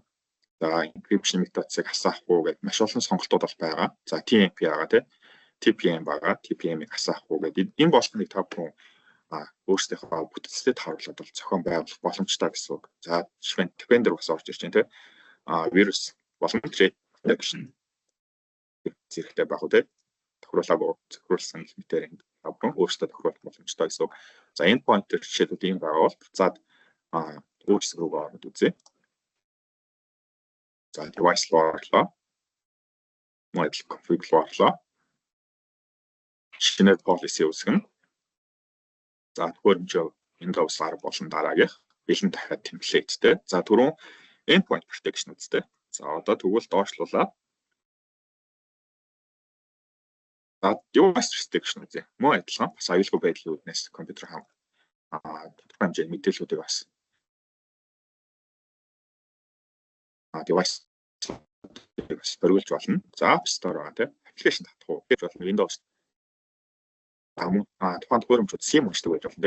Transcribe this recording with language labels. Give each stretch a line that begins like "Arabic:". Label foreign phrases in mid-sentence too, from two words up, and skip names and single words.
Mongolian: За encryption методыг асаах уу гэдэг маш олон сонголтууд бол байгаа. За TMP байгаа тий. TPM байгаа. TPM-ийг асаах уу гэдэг энэ болгоныг та бүхэн өөрсдийнхөө бүтцэд харуулад бол зохион байгуулах боломжтой гэсэн үг. За жишээ нь Defender бас орж ирж байна тий. Вирус болон
English: threat detection
Mongolian: зэрэгтэй байх үү тий. Тохируулсан мэтээр та бүхэн өөрсдөө тохируулах боломжтой гэсэн үг. За endpoint төр жишээлбэл ийм байгаа бол буцаад өөрсдөө рүү ороод үзье. За device руу орлоо.
English: Model config
Mongolian: руу орлоо. Шинээр policy үүсгэн. За хөрөмжөө Windows 10 болон дараагийнх бэлэн дахиад template-тэй. За түрүүн
English: endpoint protection
Mongolian: үстэй. За одоо тэгвэл доошлуулаад
English: device restriction
Mongolian: үзье. Мөн адилхан бас аюулгүй байдлын үүднээс компьютер тодорхой хэмжээний мэдээллүүдийг бас device бориулж болно. За App Store байгаа тийм application татах уу гэж болно. Windows тухайн төхөөрөмжүүд SIM уншдаг байж болно.